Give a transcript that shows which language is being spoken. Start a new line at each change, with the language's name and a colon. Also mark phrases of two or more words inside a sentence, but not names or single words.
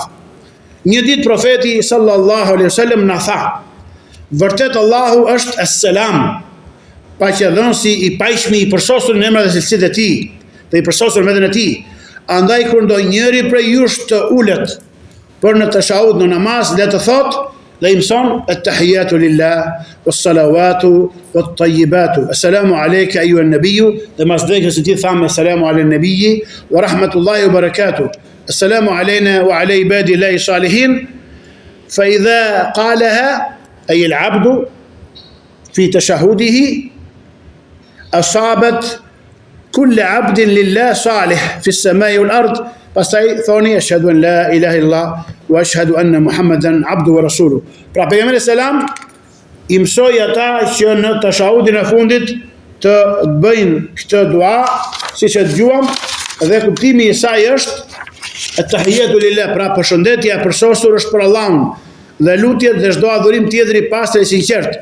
Albanian: Një ditë profeti
Arabic: صلى الله عليه وسلم
Albanian: na tha: vërtet Allahu është as-selam, paqëdhënësi i pajshmi, i përsosur në emrat dhe cilësitë e tij, dhe i përsosur në veten e tij. Andaj kur ndonjëri prej jush të ulet për në tashahud në namaz, le të thot dhe i mëson
Arabic: التحيات لله والصلوات والطيبات. السلام عليك أيها النبي,
Albanian: dhe mas drekës së tij thamë
Arabic: السلام على النبي ورحمة الله وبركاته. السلام علينا وعلى عباد الله الصالحين فإذا قالها أي العبد في تشهده أصابت كل عبد لله صالح في السماء والأرض.
Albanian: Pastaj thoni
Arabic: أشهد أن لا إله إلا الله وأشهد أن محمدا عبده ورسوله.
Albanian: Pra pejgamberi selam i mësoi ata që në tashahudin e fundit të bëjnë këtë dua, siç e dëgjuam, dhe kuptimi i saj është
Arabic: التحيات لله,
Albanian: pra përshëndetja e përsosur është për Allahun, dhe lutjet dhe çdo adhurim tjetër i pastër e sinqert.